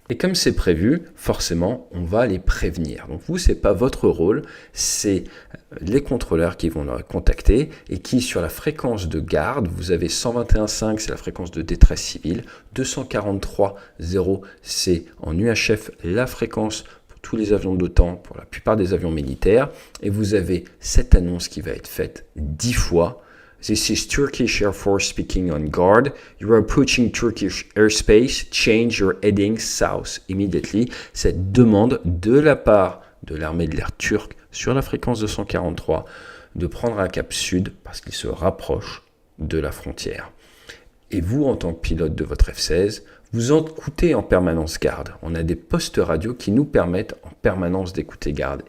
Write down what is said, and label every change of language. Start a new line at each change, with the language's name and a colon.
French: Et comme c'est prévu, forcément, on va les prévenir. Donc vous, c'est pas votre rôle, c'est les contrôleurs qui vont les contacter et qui, sur la fréquence de garde, vous avez 121.5, c'est la fréquence de détresse civile, 243.0, c'est en UHF la fréquence pour tous les avions de l'OTAN, pour la plupart des avions militaires, et vous avez cette annonce qui va être faite 10 fois.
English: This is Turkish Air Force speaking on guard. You are approaching Turkish airspace. Change your heading south immediately.
French: Cette demande de la part de l'armée de l'air turque sur la fréquence 243 de prendre un cap sud parce qu'il se rapproche de la frontière. Et vous, en tant que pilote de votre F-16, vous écoutez en permanence garde. On a des postes radio qui nous permettent en permanence d'écouter garde.